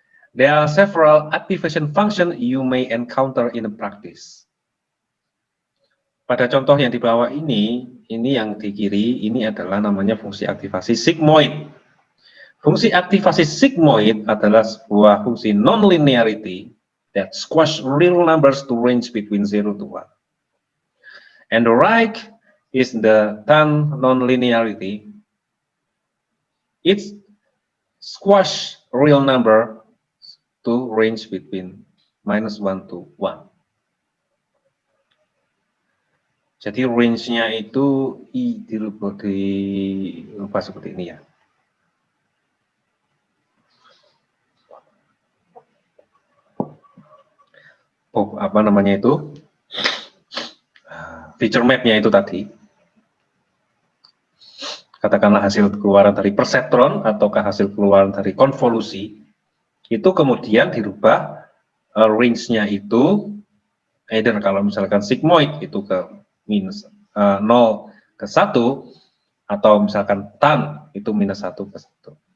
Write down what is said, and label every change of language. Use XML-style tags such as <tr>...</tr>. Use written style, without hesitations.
<en>There are several activation functions you may encounter in practice.</en> <id>Pada contoh yang di bawah ini yang di kiri, ini adalah namanya fungsi aktivasi sigmoid. Fungsi aktivasi sigmoid adalah sebuah fungsi</id> <en>non-linearity that squash real numbers to range between 0 to 1. And the right is the tan non-linearity. It's squash real number to range between -1 to 1.</en> <id>Jadi range-nya itu diubah seperti ini ya. apa namanya itu, feature map-nya itu tadi, katakanlah hasil keluaran dari perseptron ataukah hasil keluaran dari konvolusi, itu kemudian dirubah range-nya itu, either kalau misalkan sigmoid itu ke minus 0 ke 1, atau misalkan tan itu minus 1 ke 1.</id>